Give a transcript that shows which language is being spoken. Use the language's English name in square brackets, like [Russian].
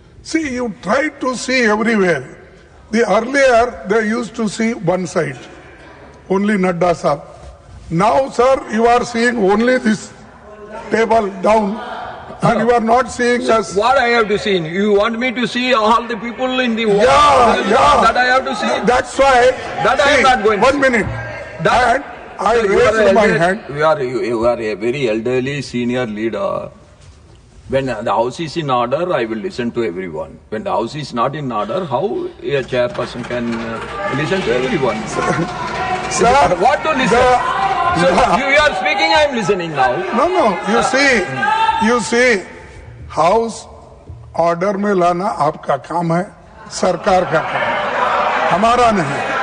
[English] See, you try to see everywhere. The earlier they used to see one side, only Nadda साहब. Now, sir, you are seeing only this table down, and you are not seeing us. What I have to see? You want me to see all the people in the world? Yeah. That I have to see. That's why. That I am not going. 1 minute. That I raised my hand. You are a very elderly senior leader. When the house is in order, I will listen to everyone. When the house is not in order, how a chairperson can listen to everyone? Sir, what to listen? So you are speaking, I am listening now. No. You see, [Hindi] house order में लाना आपका काम है, सरकार का काम है, हमारा नहीं।